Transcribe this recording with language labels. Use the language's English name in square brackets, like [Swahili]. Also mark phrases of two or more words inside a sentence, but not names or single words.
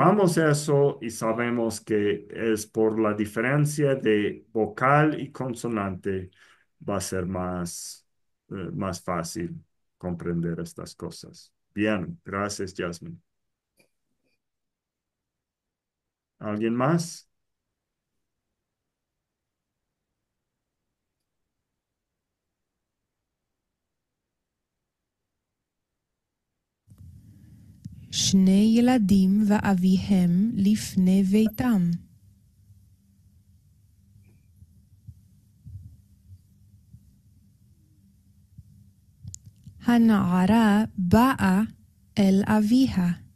[Spanish] observamos eso y sabemos que es por la diferencia de vocal y consonante, va a ser más fácil comprender estas cosas. Bien, gracias, Jasmine. ¿Alguien más? [Hebrew] שני ילדים ואביהם לפני ביתם. הנערה באה אל אביה.